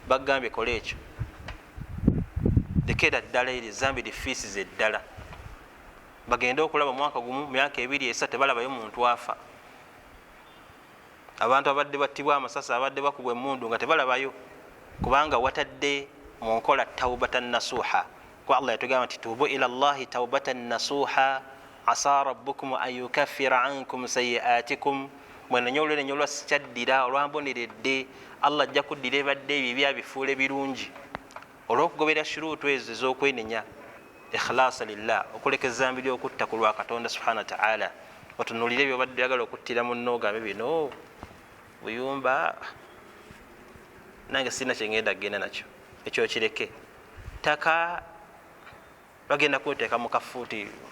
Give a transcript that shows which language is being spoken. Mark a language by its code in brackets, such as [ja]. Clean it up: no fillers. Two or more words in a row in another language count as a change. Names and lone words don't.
[lg] bagambye kola ekyo lekera ddala eri zambi lifiisize eddala bagende okulaba mwaka gumu myaka 2-3 tebalabayo muntu afa abantu abadde battibwa amasasi abadde bakubwa emundu nga tebalabayo kubanga watadde mu nkola [ar] توبة نصوحا [lg] kwa Allah yatugamba nti [ar] توبوا إلى الله توبة نصوحا عسى ربكم أن يكفر عنكم سيئاتكم [lg] mwenenyo olwa sikyaddira olwamboneredde Allah ajja kuddira ebadde ebyo byabifuula ebirungi olw'okugobera shuruutu ezo ez'okwenenya [ar] إخلاصا لله [lg] okuleka ezambi ly'okutta ku lwa Katonda [ar] سبحانه وتعالى [lg] otunuulire ebyo badde oyagala okuttira munno ogambe bino buyumba nange sirina kyengenda kgenda nakyo ekyo kireke ttaka bagenda kuteeka mu kafuuti